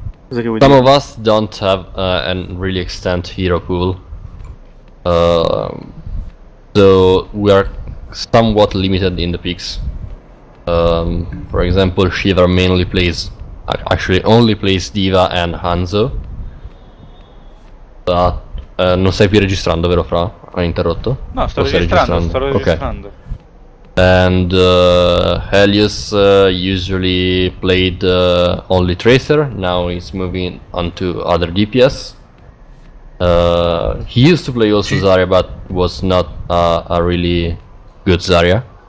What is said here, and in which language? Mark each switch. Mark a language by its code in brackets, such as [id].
[en] Some of us don't have an really extent hero pool, so we are somewhat limited in the picks. For example, Shiva mainly plays, actually only plays Diva and Hanzo. [it] But non stai più registrando, vero Fra? Hai interrotto? No, sto registrando. [en] And Helios usually played only Tracer, now he's moving on to other DPS. He used to play also Zarya, but was not a really good Zarya.